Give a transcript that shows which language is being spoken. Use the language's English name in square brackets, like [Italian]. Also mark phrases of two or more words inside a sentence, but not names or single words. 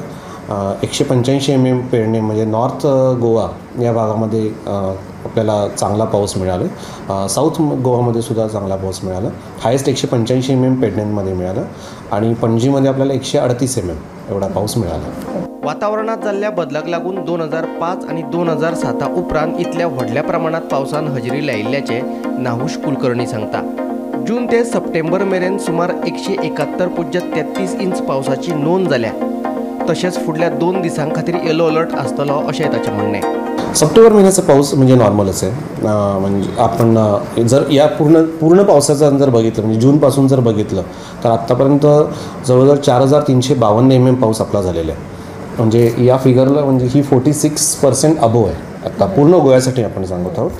[Marathi] 185 mm पेडणे म्हणजे नॉर्थ गोवा या भागामध्ये आपल्याला चांगला पाऊस मिळाला। साऊथ गोवामध्ये सुद्धा चांगला पाऊस मिळाला। हायेस्ट 185 mm पेडण्यांमध्ये मिळालं आणि पणजीमध्ये आपल्याला 138 mm एवढा पाऊस मिळाला। [Konkani] वातावरणात जाल्ल्या बदलाक लागून 2005 आणि 2007 उपरांत इतल्या व्हडल्या प्रमाणात पावसान हजेरी लायिल्ल्याचे नाहुश कुलकर्णी सांगता। जून ते सप्टेंबर मेरेन सुमार 171.33 इंच पावसाची नोंद जाल्या। तशेंच फुडल्या 2 दिसां खातीर येलो अलर्ट आसतलो अशें ताचें म्हणणें। [Marathi] सप्टेंबर महिन्याचा पाऊस म्हणजे नॉर्मलच आहे। म्हणजे आपण जर या पूर्ण पावसाचा जर बघितलं म्हणजे जूनपासून जर बघितलं तर आत्तापर्यंत जवळजवळ 4,352 mm पाऊस आपला झालेला आहे। म्हणजे या फिगरला म्हणजे ही 46% अबोव आहे आता पूर्ण गोव्यासाठी आपण सांगत आहोत।